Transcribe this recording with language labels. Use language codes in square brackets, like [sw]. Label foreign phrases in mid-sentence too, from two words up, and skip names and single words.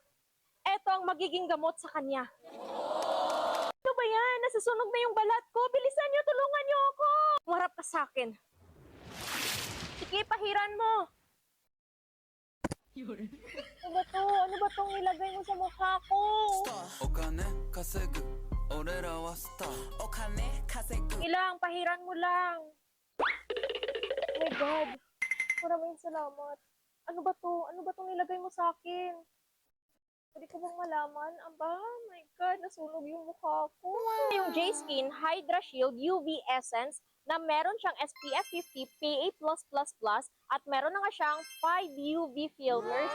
[tl] Eto ang magiging gamot sa kanya. Ano ba yan? Nasusunog na yung balat ko. Bilisan niyo, tulungan niyo ako. Warap ka sa akin. Sige, pahiran mo. Ano ba to? Ano ba tong nilagay mo sa mukha ko? [ja] お金稼ぐ俺らはスターお金稼ぐ [tl] Ilang, pahiran mo lang. [en] Oh my God. [tl] Maraming salamat. Ano ba to? Ano ba tong nilagay mo sa akin? Pwede ko bang malaman? Aba, [en] oh my God, [tl] nasunog yung mukha ko. Yung J-Skin Hydra Shield UV Essence na meron siyang SPF 50, PA+++, at meron na nga siyang 5 [en] UV filters.